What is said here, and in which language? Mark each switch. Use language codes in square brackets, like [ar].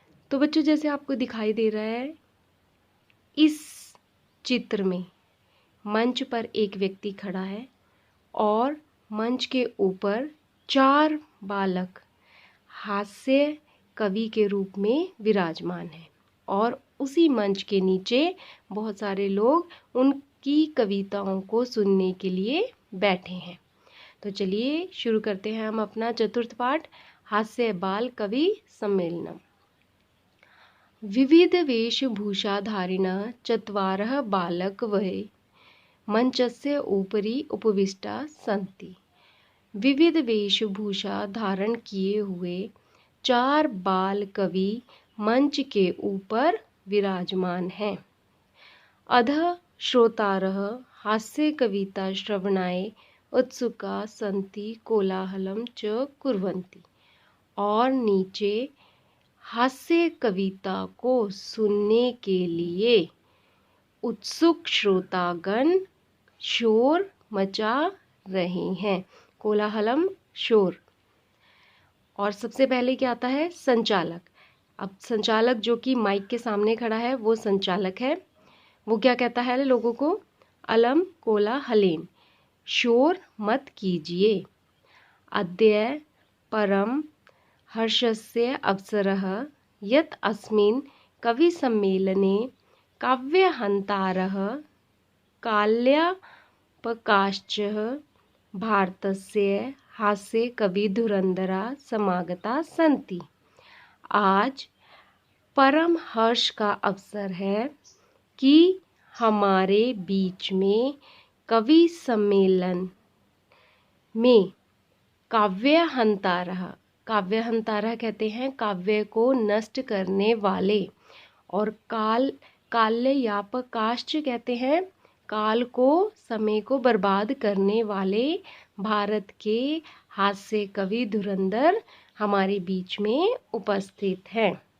[hi] तो बच्चों, जैसे आपको दिखाई दे रहा है, इस चित्र में मंच पर एक व्यक्ति खड़ा है और मंच के ऊपर 4 बालक हास्य कवि के रूप में विराजमान हैं और उसी मंच के नीचे बहुत सारे लोग उनकी कविताओं को सुनने के लिए बैठे हैं। तो चलिए शुरू करते हैं हम अपना चतुर्थ पाठ, हास्य बाल कवि सम्मेलनम। [sa] विविध वेशभूषाधारिणः चत्वारः बालकवः मंचस्य ऊपरी उपविष्टा सन्ति। [hi] विविध वेशभूषा धारण किए हुए 4 बाल कवि मंच के ऊपर विराजमान हैं। [sa] अधः श्रोतारः हास्य कविता श्रवणाय उत्सुका सन्ति कोलाहलं च कुर्वन्ति। [hi] और नीचे हास्य कविता को सुनने के लिए उत्सुक श्रोतागण शोर मचा रहे हैं। कोलाहलम, शोर। और सबसे पहले क्या आता है? संचालक। अब संचालक जो कि माइक के सामने खड़ा है वो संचालक है। वो क्या कहता है लोगों को? [sa] अलम कोलाहलेन, [hi] शोर मत कीजिए। [sa] अद्य परम हर्षस्य अवसरः यत् अस्मिन् कविसम्मेलने काव्यहन्तारः काल्यापकाश्च भारतस्य हास्यकविधुरन्धराः समागताः सन्ति। [hi] आज परम हर्ष का अवसर है कि हमारे बीच में कवि सम्मेलन में काव्यहन्तारः, काव्यहन्तारः कहते हैं काव्य को नष्ट करने वाले, और काल्यापकाश्च कहते हैं काल को, समय को बर्बाद करने वाले भारत के हास्य कवि धुरंधर हमारे बीच में उपस्थित हैं।